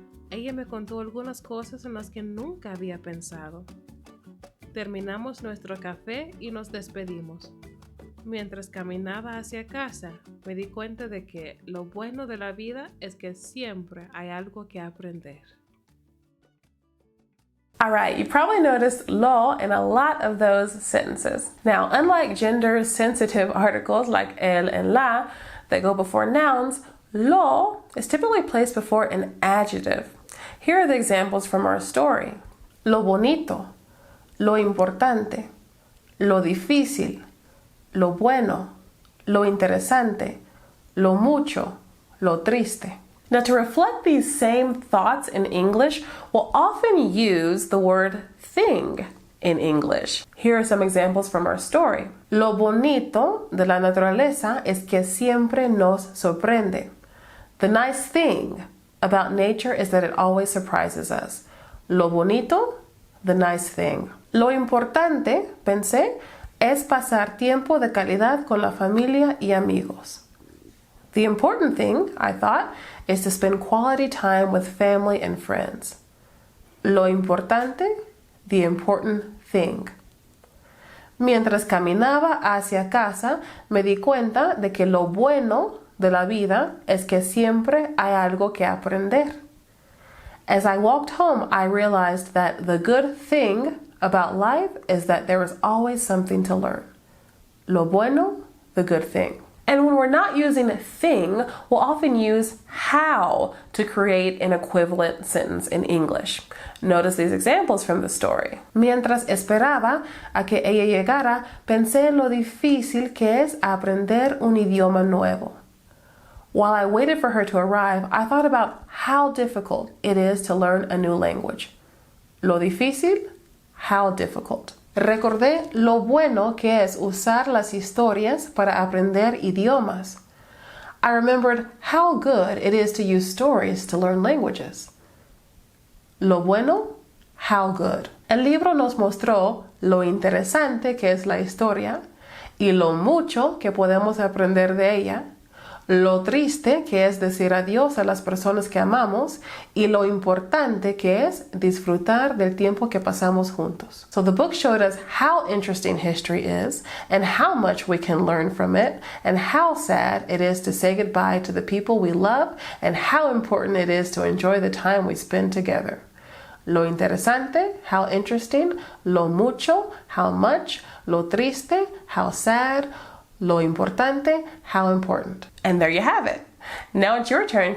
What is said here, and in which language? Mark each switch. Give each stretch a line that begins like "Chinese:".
Spanish: Ella me contó algunas cosas en las que nunca había pensado. Terminamos nuestro café y nos despedimos. Mientras caminaba hacia casa, me di cuenta de que lo bueno de la vida es que siempre hay algo que aprender.
English: All right, you probably noticed lo in a lot of those sentences. Now, unlike gender-sensitive articles like el and la that go before nouns, lo is typically placed before an adjective. Here are the examples from our story.
Spanish: Lo bonito, lo importante, lo difícil, lo bueno, lo interesante, lo mucho, lo triste.
English: Now, to reflect these same thoughts in English, we'll often use the word thing in English. Here are some examples from our story.
Spanish: Lo bonito de la naturaleza es que siempre nos sorprende.
English: The nice thing about nature is that it always surprises us.
Spanish: Lo bonito,
English: the nice thing.
Spanish: Lo importante, pensé, es pasar tiempo de calidad con la familia y amigos.
English: The important thing, I thought, is to spend quality time with family and friends.
Spanish: Lo importante,
English: the important thing.
Spanish: Mientras caminaba hacia casa, me di cuenta de que lo bueno de la vida es que siempre hay algo que aprender.
English: As I walked home, I realized that the good thing about life is that there is always something to learn.
Spanish: Lo bueno,
English: the good thing. And when we're not using thing, we'll often use how to create an equivalent sentence in English. Notice these examples from the story.
Spanish: Mientras esperaba a que ella llegara, pensé en lo difícil que es aprender un idioma nuevo.
English: While I waited for her to arrive, I thought about how difficult it is to learn a new language.
Spanish: Lo difícil,
English: how difficult.
Spanish: Recordé lo bueno que es usar las historias para aprender idiomas.
English: I remembered how good it is to use stories to learn languages.
Spanish: Lo bueno,
English: how good.
Spanish: El libro nos mostró lo interesante que es la historia y lo mucho que podemos aprender de ella, lo triste que es decir adiós a las personas que amamos y lo importante que es disfrutar del tiempo que pasamos juntos.
English: So the book showed us how interesting history is and how much we can learn from it and how sad it is to say goodbye to the people we love and how important it is to enjoy the time we spend together.
Spanish: Lo interesante,
English: how interesting,
Spanish: lo mucho,
English: how much,
Spanish: lo triste,
English: how sad,
Spanish: lo importante,
English: how important. And there you have it. Now it's your turn.